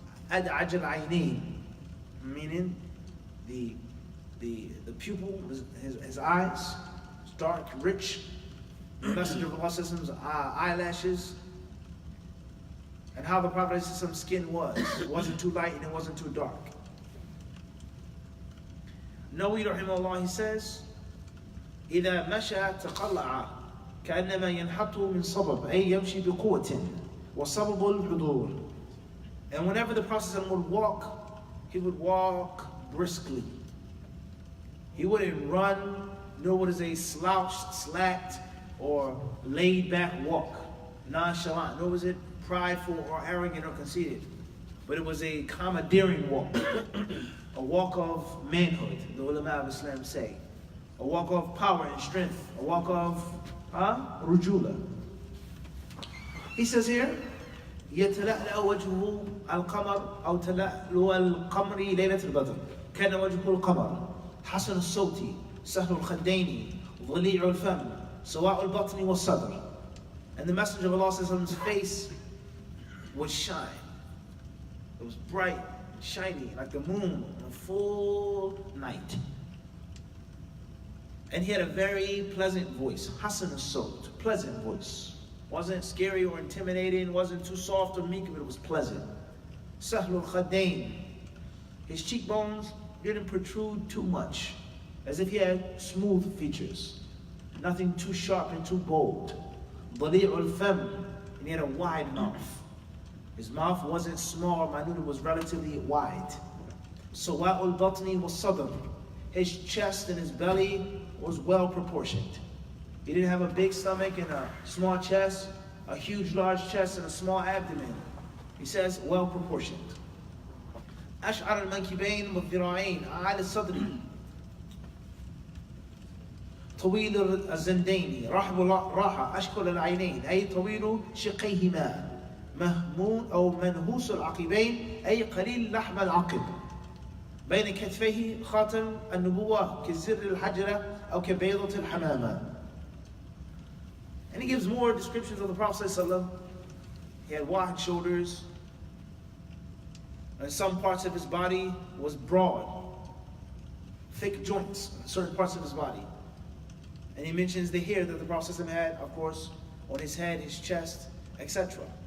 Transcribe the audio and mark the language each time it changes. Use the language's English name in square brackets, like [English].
[English] Ad ajal aynain, meaning the pupil, his eyes, dark, rich. The Messenger of Allah's eyelashes, and how the Prophet's skin was. It wasn't too light and it wasn't too dark. [Arabic] Nawawi rahimahullah, [English] he says, [Arabic] إذا مشى تقلع كأنما ينحط من صبب أي يمشي بقوة وصبب الحضور. [English] And whenever the Prophet would walk, he would walk briskly. He wouldn't run, nor was a slouched, slacked, or laid back walk, nonchalant, nor was it prideful or arrogant or conceited. But it was a commandeering walk, a walk of manhood, the ulama of Islam say. A walk of power and strength, a walk of rujula. He says here, [Arabic] يتلألأ وجهه القمر أو تلألؤ القمر ليلة البدر كان وجهه القمر حسن الصوت سهل الخدين ضليع الفم سواء البطن والصدر. [English] And the Messenger of Allah's face would shine. It was bright, shiny, like the moon on a full night. And he had a very pleasant voice, Hasan al-Sawt, pleasant voice. Wasn't scary or intimidating, wasn't too soft or meek, but it was pleasant. Sahl al-Khadain. His cheekbones didn't protrude too much, as if he had smooth features. Nothing too sharp and too bold. Dali' al-Fam, and he had a wide mouth. His mouth wasn't small, minute, it was relatively wide. Sawa' al-Batni was Sadr. His chest and his belly was well proportioned. He didn't have a big stomach and a small chest, a huge large chest and a small abdomen. He says well proportioned. [Arabic] أشعر المنكبين والذراعين أعلى الصدر طويل الزندين رحب الراحة أشكل العينين أي طويل شقيهما مهمون أو منهوس العقبين أي قليل لحم العقب بين كتفيه خاتم النبوة كزر الحجرة أو كبيضة الحمامة. [English] And he gives more descriptions of the Prophet ﷺ. He had wide shoulders, and some parts of his body was broad, thick joints in certain parts of his body. And he mentions the hair that the Prophet ﷺ had, of course, on his head, his chest, etc.